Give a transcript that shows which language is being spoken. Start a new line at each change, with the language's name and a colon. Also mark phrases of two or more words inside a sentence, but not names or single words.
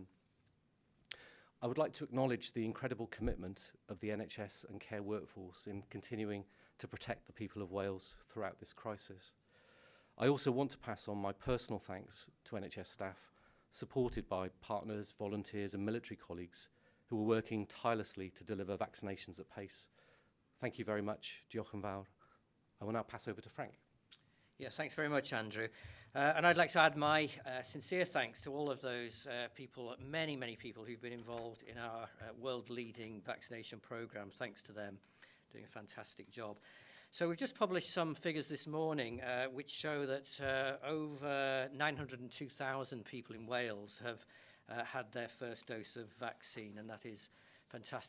English: I would like to acknowledge the incredible commitment of the NHS and care workforce in continuing to protect the people of Wales throughout this crisis. I also want to pass on my personal thanks to NHS staff, supported by partners, volunteers and military colleagues who are working tirelessly to deliver vaccinations at pace. Thank you very much.
Welsh: Diolch yn fawr.
English: I will now pass over to Frank. Yes, thanks very much, Andrew. And I'd like to add my sincere thanks to all of those people, many people who've been involved in our world-leading vaccination programme. Thanks to them, doing a fantastic job. So we've just published some figures this morning which show that over 902,000 people in Wales have had their first dose of vaccine, and that is fantastic news.